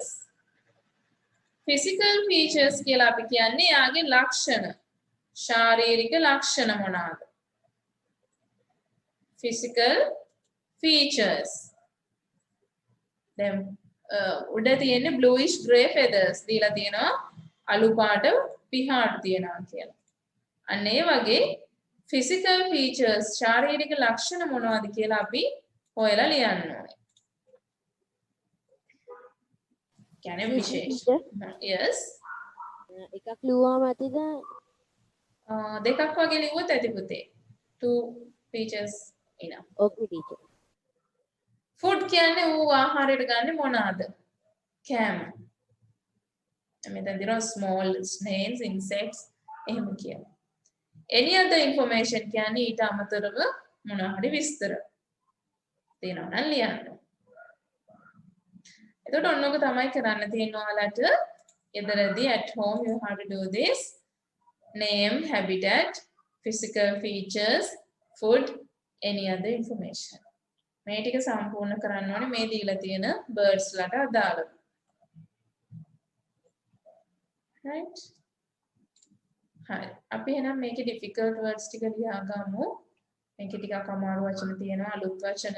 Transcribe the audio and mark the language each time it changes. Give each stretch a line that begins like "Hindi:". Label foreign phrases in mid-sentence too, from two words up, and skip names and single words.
English: Physical features
Sinhala: කියලා අපි කියන්නේ යාගේ ලක්ෂණ. ශාරීරික ලක්ෂණ මොනවාද?
English: Physical features.
Sinhala: දැන් උඩ තියෙන්නේ
English: bluish grey feathers
Sinhala: දීලා තියෙනවා අලු පාට පිහාට තියෙනවා කියලා. අන්න ඒ වගේ
English: physical features
Sinhala: ශාරීරික ලක්ෂණ මොනවද කියලා අපි හොයලා ලියන්න ඕනේ. කියන්නේ විශේෂ.
English: Yes.
Sinhala: එකක් ලියුවාම ඇතිද? දෙකක් වගේ ලියුවොත් ඇති පුතේ.
English: 2 features enough. Okay teacher.
Sinhala: Food කියන්නේ ඌ ආහාරයට ගන්න මොනවාද? කෑම. මෙතන දිනවා
English: small snails, insects
Sinhala: එහෙම කියනවා.
English: Any other information
Sinhala: කියන්නේ ඊට අමතරව මොනවා හරි විස්තර තියෙනවා නම් ලියන්න. එතකොට ඔන්නෝක තමයි කරන්න තියෙන්නේ ඔයාලට.
English: ගෙදරදී at home you have to do this. Name, habitat, physical features, food, any other information.
Sinhala: මේ ටික සම්පූර්ණ කරන්න ඕනේ මේ දීලා තියෙන birds ලට අදාළව. Right? හරි. අපි එහෙනම් මේකේ
English: difficult words
Sinhala: ටික ලියා ගමු. මේකේ ටිකක් අමාරු වචන තියෙනවා අලුත් වචන.